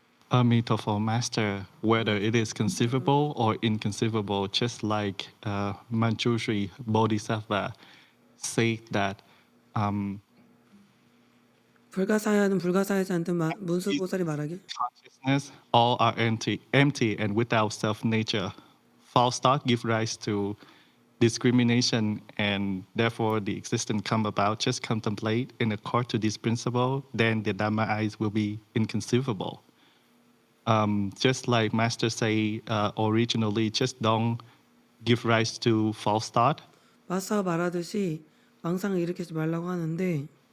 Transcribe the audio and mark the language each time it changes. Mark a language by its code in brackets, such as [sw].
[en] Emitofuo Master, whether it is conceivable or inconceivable, just like Manjushri Bodhisattva said that [ko] 불가사의하든 불가사의하지 않든 문수보살이 말하길 [en] consciousness all are empty and without self-nature. False thought give rise to discrimination, and therefore the existence come about. Just contemplate in accord to this principle, then the Dharma eyes will be inconceivable. Just like Master say originally, just don't give rise to false thought. [ko] 마스터가 말하듯이 망상을 일으키지 말라고 하는데